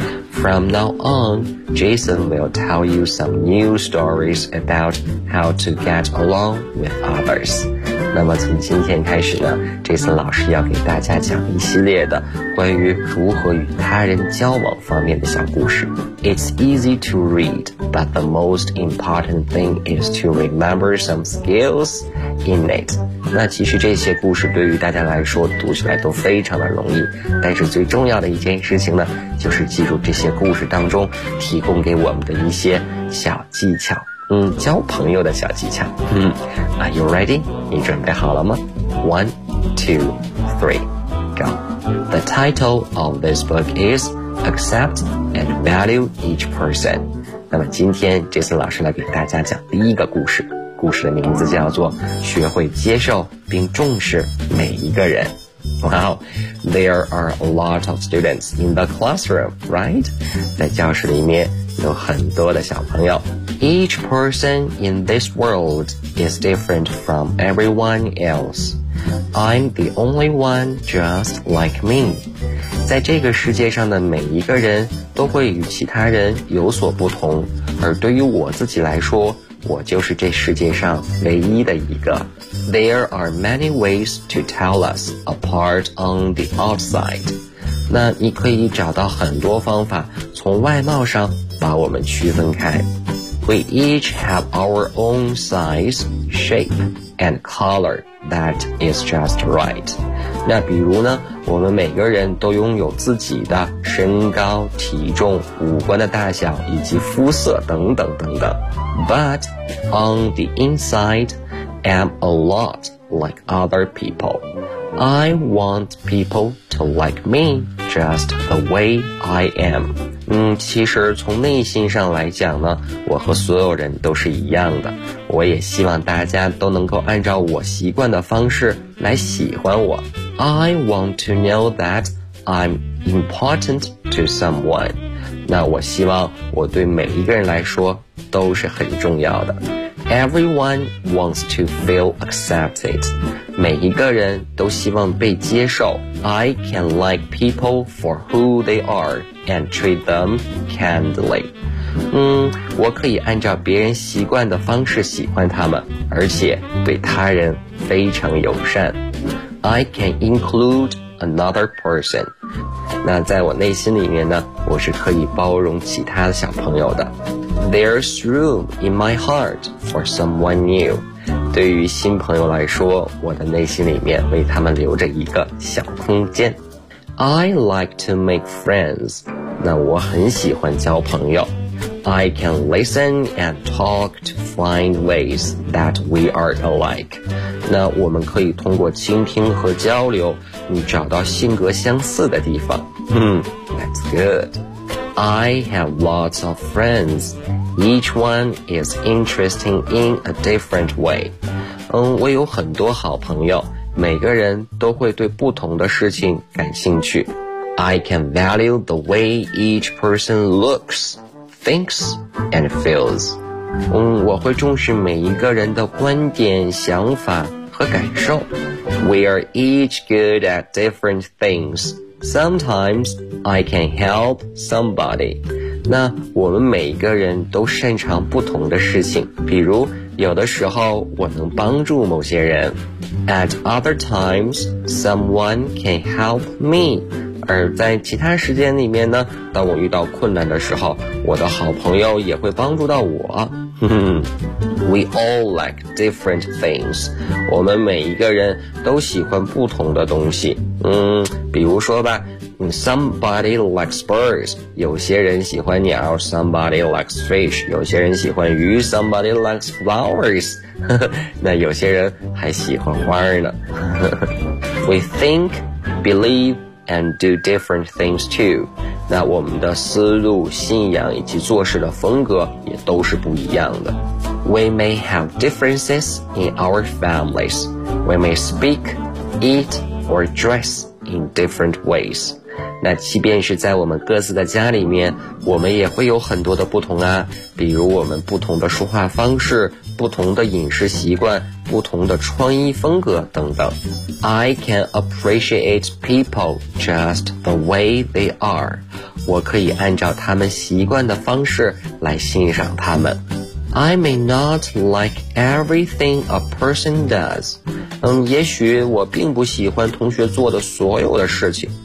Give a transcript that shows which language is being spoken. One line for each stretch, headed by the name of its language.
English: From now on, Jason will tell you some new stories about how to get along with others.
Chinese: 那么从今天开始呢， Jason 老师要给大家讲一系列的关于如何与他人交往方面的小故事。
English: It's easy to read, but the most important thing is to remember some skills in it.
Chinese: 那其实这些故事对于大家来说读起来都非常的容易，但是最重要的一件事情呢，就是记住这些故事当中提供给我们的一些小技巧，交朋友的小技巧。
English: Are you ready?
Chinese: 你准备好了吗？
English: 1, 2, 3, go. The title of this book is Accept and Value Each Person.
Chinese: 那么今天这次老师来给大家讲第一个故事，故事的名字叫做学会接受并重视每一个人。
English: Wow, there are a lot of students in the classroom, right?
Chinese: 在教室里面有很多的小朋友。
English: Each person in this world is different from everyone else. I'm the only one just like me.
Chinese: 在这个世界上的每一个人都会与其他人有所不同，而对于我自己来说，我就是这世界上唯一的一个。
English: There are many ways to tell us apart on the outside.
Chinese: 那你可以找到很多方法从外貌上把我们区分开。
English: We each have our own size, shape, and color that is just right.
Chinese: 那比如呢，我们每个人都拥有自己的身高、体重、五官的大小以及肤色等等等等。
English: But on the inside,I'm a lot like other people. I want people to like me just the way I am.
Chinese: 其实从内心上来讲呢，我和所有人都是一样的，我也希望大家都能够按照我习惯的方式来喜欢我。
English: I want to know that I'm important to someone，
Chinese: 那我希望我对每一个人来说都是很重要的。
English: Everyone wants to feel accepted，
Chinese: 每一个人都希望被接受。
English: I can like people for who they areAnd treat them kindly.
Chinese: 我可以按照别人习惯的方式喜欢他们，而且对他人非常友善。
English: I can include another person.
Chinese: 那在我内心里面呢，我是可以包容其他的小朋友的。
English: There's room in my heart for someone new.
Chinese: 对于新朋友来说，我的内心里面为他们留着一个小空间。
English: I like to make friends.
Chinese: 那我很喜欢交朋友。
English: I can listen and talk to find ways that we are alike.
Chinese: 那我们可以通过倾听和交流，找到性格相似的地方。
English: That's good. I have lots of friends. Each one is interesting in a different way.
Chinese: 我有很多好朋友。每个人都会对不同的事情感兴趣。
English: I can value the way each person looks, thinks, and feels.
Chinese: 我会重视每一个人的观点、想法和感受。
English: We are each good at different things. Sometimes I can help somebody.
Chinese: 那我们每一个人都擅长不同的事情，比如有的时候我能帮助某些人。
English: At other times, someone can help me.
Chinese: 而在其他时间里面呢，当我遇到困难的时候，我的好朋友也会帮助到我。
English: We all like different things.
Chinese: 我们每一个人都喜欢不同的东西。比如说吧，
English: somebody likes birds.
Chinese: 有些人喜欢鸟，
English: somebody likes fish.
Chinese: 有些人喜欢鱼，
English: somebody likes flowers.
Chinese: 那有些人还喜欢花呢。
English: We think, believe, and do different things too.
Chinese: 那我们的思路、信仰以及做事的风格也都是不一样的。
English: We may have differences in our families. We may speak, eat, or dress in different ways.
Chinese: 那即便是在我们各自的家里面，我们也会有很多的不同啊，比如我们不同的说话方式、不同的饮食习惯、不同的穿衣风格等等。
English: I can appreciate people just the way they are.
Chinese: 我可以按照他们习惯的方式来欣赏他们。
English: I may not like everything a person does.
Chinese: 也许我并不喜欢同学做的所有的事情。